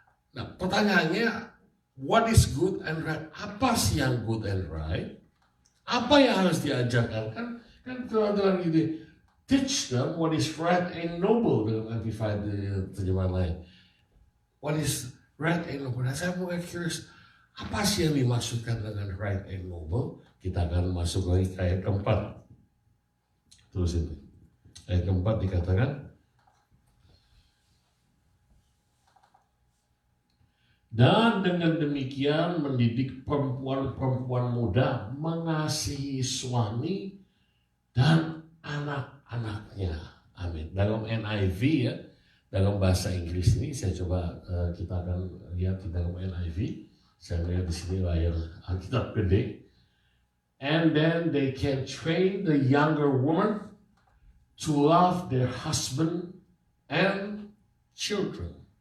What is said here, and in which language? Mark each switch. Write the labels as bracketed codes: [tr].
[id] Nah, pertanyaannya, [en] what is good and right? [id] Apa sih yang [en] good and right? [id] Apa yang harus diajarkan? Kan Tuhan gini, [en] teach them what is right and noble [id] dalam Amplified terjemahan lain. [en] What is right and noble? [id] Nah, saya mulai [en] curious, [id] apa sih yang dimaksudkan dengan [en] right and noble? [id] Kita akan masuk lagi ke ayat keempat. Terus ini, ayat keempat dikatakan, dan dengan demikian mendidik perempuan-perempuan muda mengasihi suami dan anak-anaknya. Amin. Dalam NIV ya, dalam bahasa Inggris ini saya coba kita akan lihat di dalam NIV. Saya lihat di sini layar Alkitab gede. [en] And then they can train the younger woman to love their husband and children.